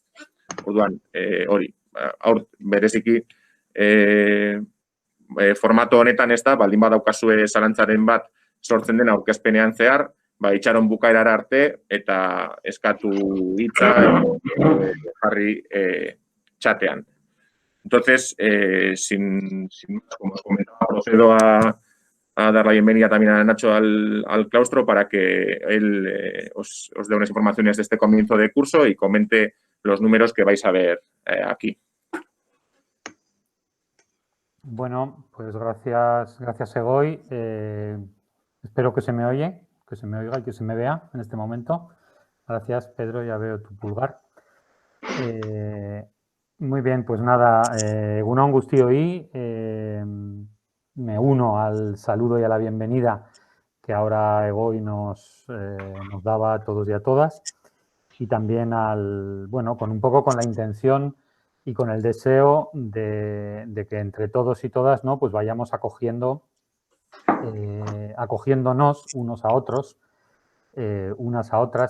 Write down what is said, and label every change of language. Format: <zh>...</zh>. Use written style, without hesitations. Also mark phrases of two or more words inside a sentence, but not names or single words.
<eu>Orduan, hori, bereziki formato honetan ez da, baldin badaukazue zalantzaren bat sortzen den aurkezpenean zehar, itxaron bukaerara arte eta eskatu hitza jarri txatean.</eu> <es>Entonces, sin más, como comentaba, procedo a dar la bienvenida también a Nacho al claustro para que él os dé unas informaciones de este comienzo de curso y comente los números que vais a ver aquí. Bueno, pues gracias Egoy. Espero que se me oiga y que se me vea en este momento. Gracias, Pedro, ya veo tu pulgar. Muy bien, pues nada,</es> <eu>egunon guztioi,</eu> <es>me uno al saludo y a la bienvenida que ahora Egoy nos daba a todos y a todas, y también con un poco con la intención y con el deseo de que entre todos y todas, ¿no?, pues vayamos acogiéndonos unos a otros, unas a otras.</es>